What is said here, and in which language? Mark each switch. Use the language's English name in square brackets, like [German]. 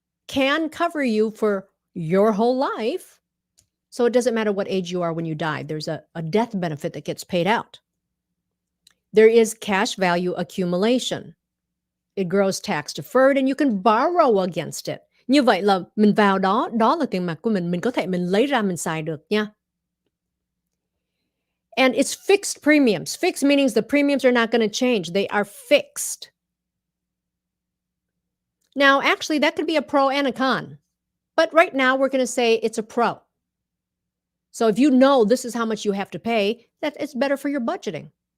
[English] can cover you for your whole life. So it doesn't matter what age you are when you die. There's a death benefit that gets paid out. There is cash value accumulation. It grows tax deferred and you can borrow against it. [Vietnamese] Như vậy là mình vào đó, đó là tiền mặt của mình có thể mình lấy ra mình xài được nha. [English] And it's fixed premiums. Fixed meaning the premiums are not going to change. They are fixed. Now, actually, that could be a pro and a con. But right now, we're going to say it's a pro. So if you know this is how much you have to pay, that it's better for your budgeting.